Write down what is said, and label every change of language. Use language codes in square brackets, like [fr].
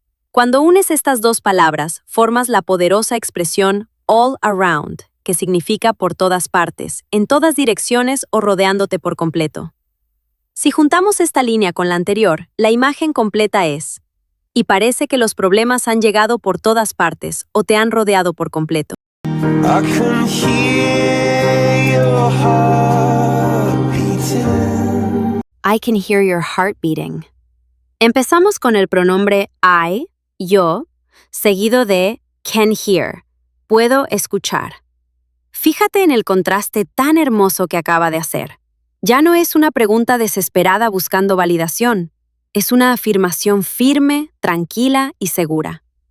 [es] Cuando unes estas dos palabras, formas la poderosa expresión all around, que significa por todas partes, en todas direcciones o rodeándote por completo. Si juntamos esta línea con la anterior, la imagen completa es y parece que los problemas han llegado por todas partes o te han rodeado por completo. [en] I can hear your heart beating. I can hear your heart beating. [es] Empezamos con el pronombre I, yo, seguido de can hear, puedo escuchar. Fíjate en el contraste tan hermoso que acaba de hacer. Ya no es una pregunta desesperada buscando validación. Es una afirmación firme, tranquila y segura.